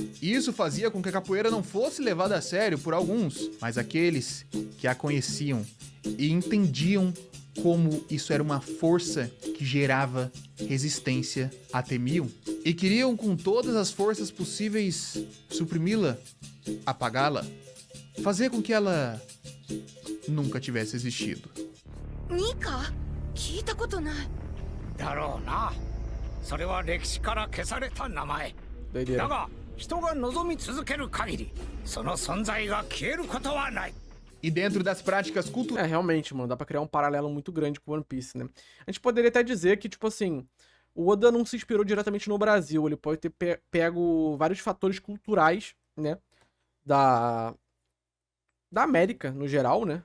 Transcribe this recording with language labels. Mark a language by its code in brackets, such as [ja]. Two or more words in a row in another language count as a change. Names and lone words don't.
[pt] E isso fazia com que a capoeira não fosse levada a sério por alguns, mas aqueles que a conheciam e entendiam como isso era uma força que gerava resistência a temiam e queriam com todas as forças possíveis suprimi-la, apagá-la, fazer com que ela nunca tivesse existido. [ja] Nika? 聞いたことない。だろうな。それは歴史から消された名前。だが、人が望み続ける限り、その存在が消えることはない。 [pt] E dentro das práticas culturais... realmente, mano, dá pra criar um paralelo muito grande com One Piece, né? A gente poderia até dizer que, tipo assim, o Oda não se inspirou diretamente no Brasil, ele pode ter pego vários fatores culturais, né? Da América, no geral, né?